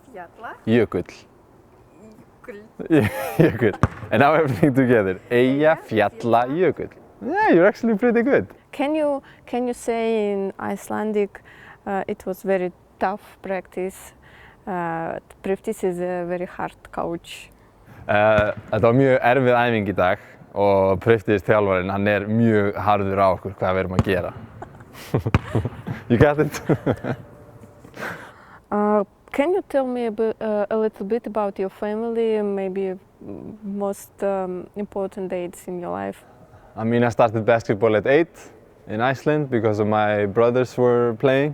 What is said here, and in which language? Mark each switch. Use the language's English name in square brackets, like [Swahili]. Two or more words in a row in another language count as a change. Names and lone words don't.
[Icelandic] Jökull. [English] And now everything together. Eyjafjallajökull. Yeah, you're actually pretty good. Can you say in Icelandic it was very tough practice? Practice is a very hard coach. [Icelandic] Þetta var mjög erfið æfing í dag og Priftis þjálfarinn, hann mjög harður á okkur hvað við erum að gera. [English] You got it? Can you tell me a little bit about your family and maybe most important dates in your life? I mean, I started basketball at 8 in Iceland because of my brothers were playing.